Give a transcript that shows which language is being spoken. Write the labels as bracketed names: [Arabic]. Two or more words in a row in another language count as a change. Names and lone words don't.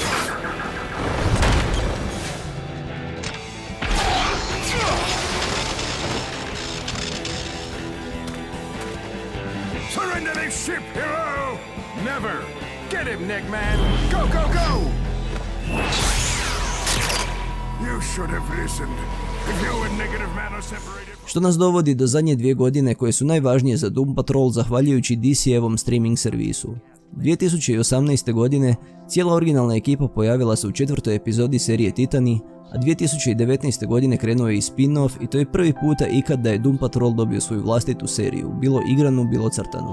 [English] Surrender this ship, hero! Never! Get him, Neckman! Go, go, go! You should have listened. If you and Negativman are separated... [Croatian] Što nas dovodi do zadnje 2 godine koje su najvažnije za Doom Patrol zahvaljujući DC-evom streaming servisu. 2018. godine cijela originalna ekipa pojavila se u 4. epizodi serije Titani, a 2019. godine krenuo je i spin-off i to je prvi puta ikad da je Doom Patrol dobio svoju vlastitu seriju, bilo igranu, bilo crtanu.